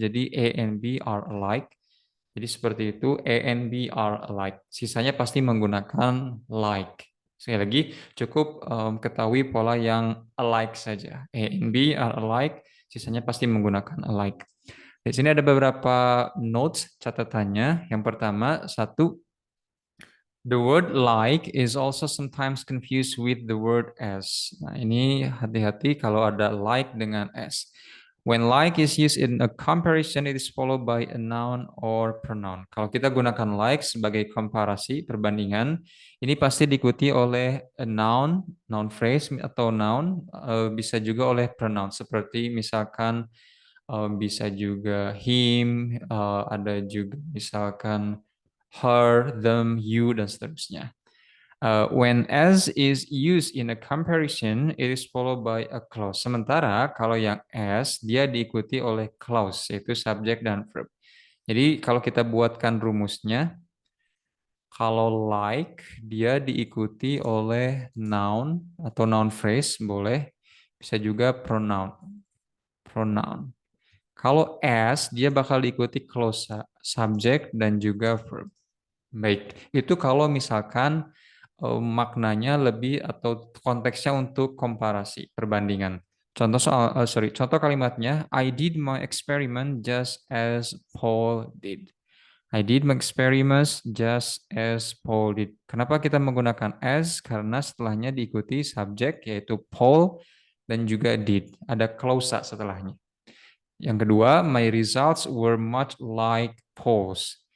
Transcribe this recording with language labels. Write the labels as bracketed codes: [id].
[en] Jadi A and B are alike. [id] Jadi seperti itu, [en] A and B are alike. [id] Sisanya pasti menggunakan like. Sekali lagi, cukup ketahui pola yang alike saja. [en] A and B are alike, [id] sisanya pasti menggunakan [en] alike. [id] Di sini ada beberapa notes catatannya. Yang pertama, satu, [en] the word like is also sometimes confused with the word as. [id] Nah, ini hati-hati kalau ada like dengan as. [en] When like is used in a comparison, it is followed by a noun or pronoun. [id] Kalau kita gunakan like sebagai komparasi, perbandingan, ini pasti diikuti oleh a noun, noun phrase atau noun, bisa juga oleh pronoun. Seperti misalkan bisa juga him, ada juga misalkan her, them, you, dan seterusnya. [en] When as is used in a comparison, it is followed by a clause. [id] Sementara kalau yang as, dia diikuti oleh clause, yaitu subjek dan verb. Jadi kalau kita buatkan rumusnya, kalau like, dia diikuti oleh noun atau noun phrase, boleh. Bisa juga pronoun. Pronoun. Kalau as, dia bakal diikuti clause, subjek, dan juga verb. Baik, itu kalau misalkan maknanya lebih atau konteksnya untuk komparasi, perbandingan. Contoh kalimatnya, [en] I did my experiment just as Paul did. I did my experiments just as Paul did. [id] Kenapa kita menggunakan as? Karena setelahnya diikuti subjek yaitu Paul dan juga did. Ada klausa setelahnya. Yang kedua, [en] my results were much like Paul's.